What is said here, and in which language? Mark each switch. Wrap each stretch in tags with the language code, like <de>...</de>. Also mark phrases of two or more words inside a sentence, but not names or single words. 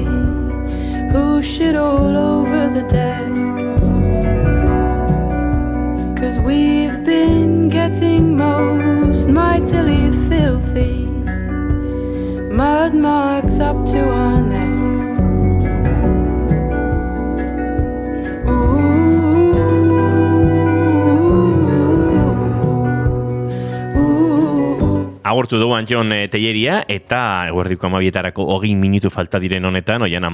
<en>Who should all over the deck? 'Cause we've been getting most mightily filthy, mud marks up to our necks.</en> <eu>Agurtu dugu Anjon Telleria, eta eguerdiko 12etarako 20 minutu falta diren honetan, Oiana</eu>